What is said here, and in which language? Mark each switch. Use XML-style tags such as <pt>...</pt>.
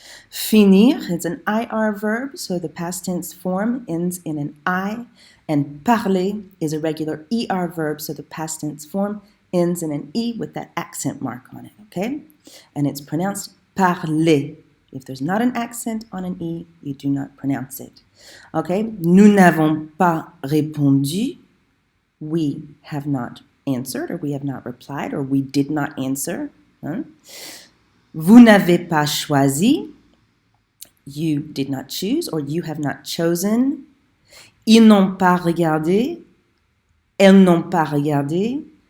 <en>Finir, it's an IR verb, so the past tense form ends in an I. And parler is a regular ER verb, so the past tense form ends in an E with that accent mark on it, okay? And it's pronounced parler. If there's not an accent on an E, you do not pronounce it. Okay?</en> <fr>Nous n'avons pas répondu.</fr> <en>We have not answered, or we have not replied, or we did not answer.</en> <fr>Vous n'avez pas choisi.</fr> <en>You did not choose, or you have not chosen.</en> <fr>Ils n'ont pas regardé. Elles n'ont pas regardé.</fr>